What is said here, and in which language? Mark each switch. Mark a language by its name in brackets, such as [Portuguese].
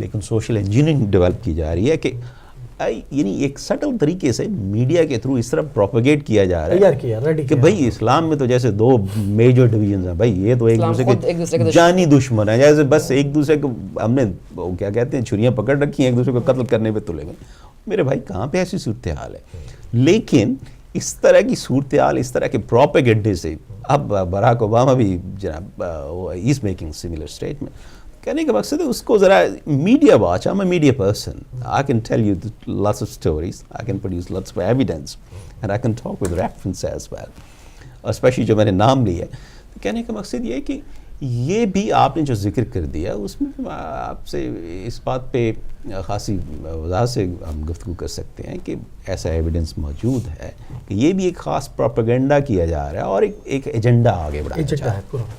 [Urdu] لیکن social engineering develop کی جا رہی ہے کہ یعنی ایک سٹل طریقے سے میڈیا کے تھرو اس طرح پروپیگیٹ کیا جا رہا ہے کہ بھائی اسلام میں تو جیسے 2 میجر ڈویژنز ہیں، بھائی یہ تو ایک دوسرے کے جانی دشمن ہیں، جیسے بس ایک دوسرے کو ہم نے کیا کہتے ہیں چھریاں پکڑ رکھی ہیں، ایک دوسرے کو قتل کرنے پہ تلے گئے. میرے بھائی کہاں پہ ایسی صورتحال ہے؟ لیکن اس طرح کی صورتحال، اس طرح کے پروپیگنڈے سے اب براک اوباما بھی جناب [English] Is making similar statement. [Urdu] کہنے کا مقصد ہے اس کو ذرا media watch. [English] I'm a media person. I can tell you lots of stories. I can produce lots of evidence. And I can talk with reference as well. [Urdu] Especially جو میں نے نام لیا ہے. کہنے کا مقصد یہ ہے کہ یہ بھی آپ نے جو ذکر کر دیا اس میں آپ سے اس بات پہ خاصی وضاحت سے ہم گفتگو کر سکتے ہیں کہ ایسا ایویڈنس موجود ہے کہ یہ بھی ایک خاص پروپیگنڈا کیا جا رہا ہے اور ایک ایجنڈا آگے بڑھایا جا رہا ہے.